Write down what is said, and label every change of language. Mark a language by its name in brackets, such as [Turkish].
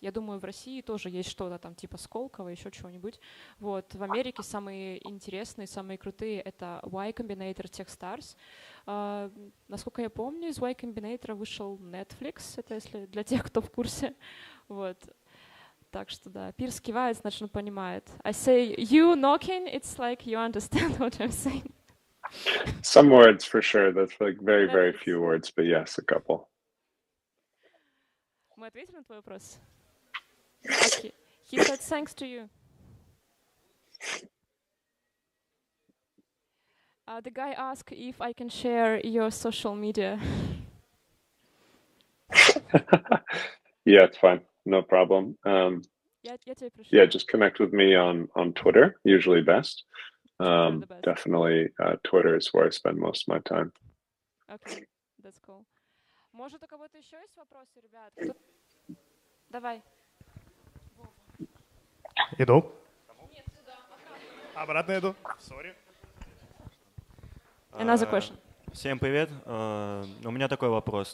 [Russian] Я думаю, в России тоже есть что-то там типа Сколково, еще чего-нибудь. Вот. В Америке самые интересные, самые крутые — это Y Combinator, Techstars. Насколько я помню, из Y Combinator вышел Netflix, это если для тех, кто в курсе. Вот. Так что да, Пирс кивает, значит, он понимает. [English] I say you knocking, it's like you understand what I'm saying. Some words for sure. That's like very, very Netflix. few words, but yes, a couple. [Russian] Мы ответили на твой вопрос? [English] Okay. He said thanks to you. The guy asked if I can share your social media. Yeah, it's fine. No problem. [Russian] Я тебе пришлю. [English] Yeah, just connect with me on Twitter, usually best. Twitter the best. Definitely Twitter is where I spend most of my time. Okay, that's cool. [Russian] Может, у кого-то еще есть вопросы, ребят? Кто... Давай. Иду. Обратно иду. [English] Sorry. Another question. [Russian] Всем привет. У меня такой вопрос.